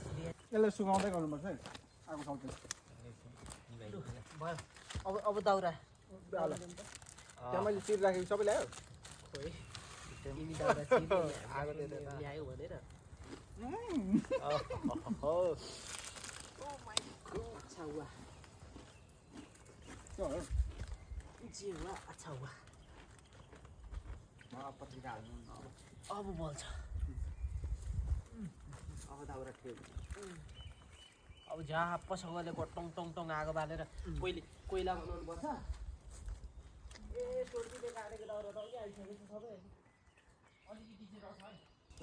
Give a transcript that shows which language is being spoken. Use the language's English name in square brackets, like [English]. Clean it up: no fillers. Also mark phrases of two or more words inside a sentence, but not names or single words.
[Nepali] यसलाई सुकाउँदै गर्नुपर्छ है आगो सल्दै भयो अब दाउरा त्यहाँ मैले चिर राखेको सबै ल्यायो खोइ तिमी दाउरा चिर्ने आगो दिएर ल्यायो भनेर हो [Hindi] अच्छा हुआ [Nepali] त्यो हो [Hindi] जे हुआ अच्छा हुआ [Nepali] पत्रिका हाल्नु अब बोल्छ अब दाउरा ठेल अब झाप्पसँगले टङ टङ टङ आगो बालेर कोइला बनाउनु पर्छ ए सोल्टीले काटेको दाउरा त अघि आइसकेको छ सबै अलिकति चाहिँ रहेछ